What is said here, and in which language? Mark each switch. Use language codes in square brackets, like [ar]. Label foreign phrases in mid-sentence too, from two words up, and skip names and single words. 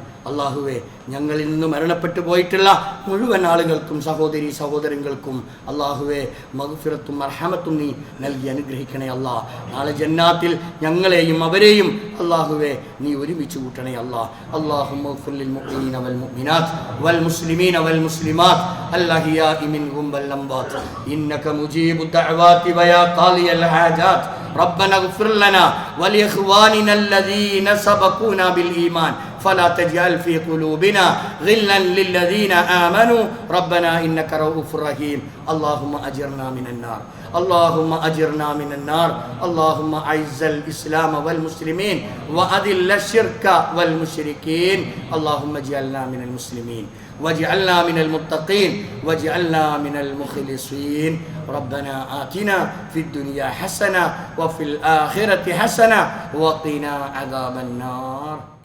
[ml] അള്ളാഹുവെ, ഞങ്ങളിൽ നിന്ന് മരണപ്പെട്ടു പോയിട്ടുള്ള മുഴുവൻ ആളുകൾക്കും സഹോദരി സഹോദരങ്ങൾക്കും അള്ളാഹുവെ മഗ്ഫിറത്തും മർഹമത്തും നീ നൽകി അനുഗ്രഹിക്കണേ അല്ലാ. നാളെ ജന്നാത്തിൽ ഞങ്ങളെയും അവരെയും അള്ളാഹുവെ നീ ഒരുമിച്ച് കൂട്ടണേ അല്ലാ. [ar] اللهم اغفر للمؤمنين والمؤمنات والمسلمين والمسلمات الأحياء منهم والأموات إنك مجيب الدعوات ويا قاضي الحاجات ربنا اغفر لنا ولإخواننا الذين سبقونا بالإيمان فلا تجعل في قلوبنا غلا للذين آمنوا ربنا إنك رؤوف رحيم اللهم أجرنا من النار اللهم أجرنا من النار اللهم أعز الإسلام والمسلمين وأذل الشرك والمشركين اللهم اجعلنا من المسلمين واجعلنا من المتقين واجعلنا من المخلصين ربنا آتنا في الدنيا حسنة وفي الآخرة حسنة وقنا عذاب النار.